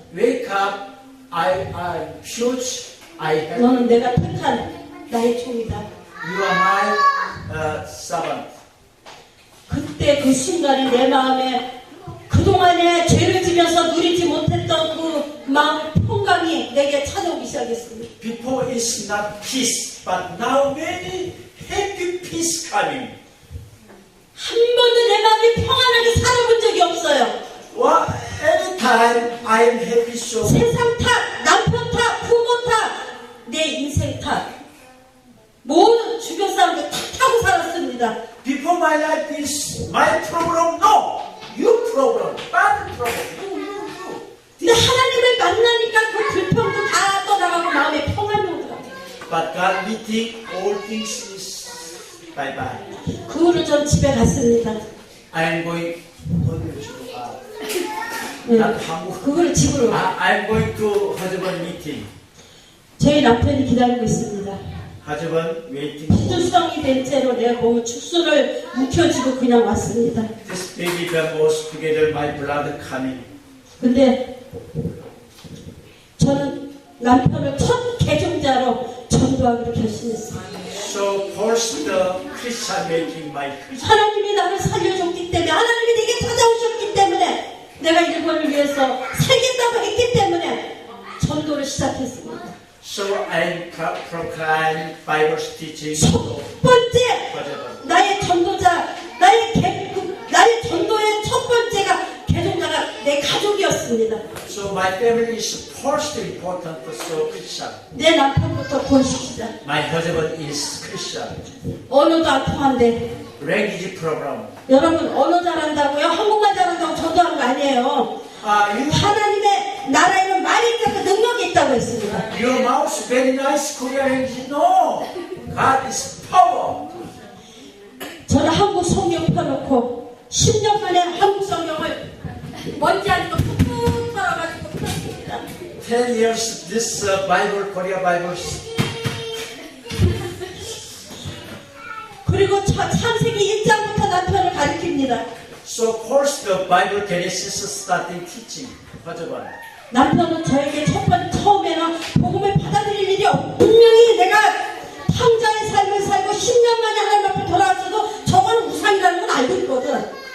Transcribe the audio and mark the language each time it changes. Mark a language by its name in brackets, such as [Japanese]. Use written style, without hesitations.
[English] Wake up. I'm huge. I have. [Korean] 너는 내가 택한 나의 종이다. [English] You are my servant. [Korean] 그때 그 순간에 내 마음에 그동안에 죄를 지면서 누리지 못했던 그 마음의 평강이 내게 찾아오기 시작했습니다. [English] Before it's not peace, but now very happy peace coming. [Korean] 한 번도 내 마음이 평안하게 살아본 적이 없어요. [English] Well, anytime I am happy, so [Korean] 세상 탓, 남편 탓, 부모 탓, 내 인생 탓, 모든 주변 사람들 탓하고 살았습니다. [English] before my life is my problem. No, your problem, bad problem. You. [Korean] 근데 하나님을 만나니까 그 불평도 다 떠나가고 마음에 평안이 오더라고요. [English] But God meeting all things is bye bye. [Korean] 그 후로 전 집에 갔습니다. [English] I am going. [Korean] 어디로 집으로 가? 네. 난 한국. 그 후로 집으로. [English] I'm going to husband meeting. [Korean] 저희 남편이 기다리고 있습니다. [English] husband waiting. [Korean] 시주성이 된 채로 내 몸을 축소를 묵혀주고 그냥 왔습니다. [English] This baby girl was together my blood coming. [Korean] 근데 저는 남편을 첫 개종자로 전도하기로 결심했습니다. [English] So first the Christian making my Christian. [Korean] 하나님이 나를 살려줬기 때문에, 하나님이 내게 찾아오셨기 때문에, 내가 일본을 위해서 살겠다고 했기 때문에 전도를 시작했습니다. [English] So I proclaim Bible teaching. [Korean] 첫 번째 나의 전도자, 나의 전도의 첫 번째가 개종자가 내 가족이었습니다. [English] So my family is first important so Christian. [Korean] 내 남편부터 구원시키자. [English] My husband is Christian. [Korean] 언어도 안 통한데. [English] Language problem. [Korean] 여러분 언어 잘한다고요? 한국말 잘한다고 전도하는 거 아니에요. 하나님의 나라에는 말이 있고 능력이 있다고 했습니다. [English] Your mouth very nice Korean language. No, God is power. [Korean] 저는 한국 성경 펴놓고 10년 만에 한국 성경을 먼지 아니고 푹푹 털어가지고 폈습니다. [English] 10 years this Bible, Korea Bible. [Korean] 그리고 창세기 1장부터 남편을 가르칩니다. [English] So first the Bible Genesis starting teaching. husband. [Korean] 남편은 저에게 처음에는 복음을 받아들일 일이 없고 분명히 내가 탕자의 삶을 살고 10년 만에 하나님 앞에 돌아왔어도 저건 우상이라는 건 알고 있거든.